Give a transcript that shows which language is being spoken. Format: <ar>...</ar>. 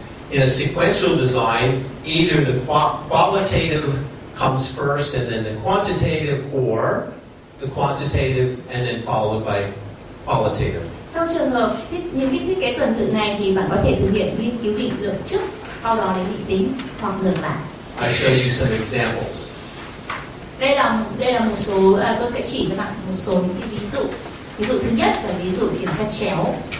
<en>In a sequential design, either the qualitative comes first and then the quantitative, or the quantitative and then followed by qualitative.</en> <vi>Trong trường hợp những cái thiết kế tuần tự này thì bạn có thể thực hiện nghiên cứu định lượng trước, sau đó đến định tính, hoặc ngược lại.</vi> <en>I show you some examples.</en> <vi>Đây là một số, tôi sẽ chỉ cho bạn một số những cái ví dụ. Ví dụ thứ nhất là ví dụ kiểm tra chéo.</vi>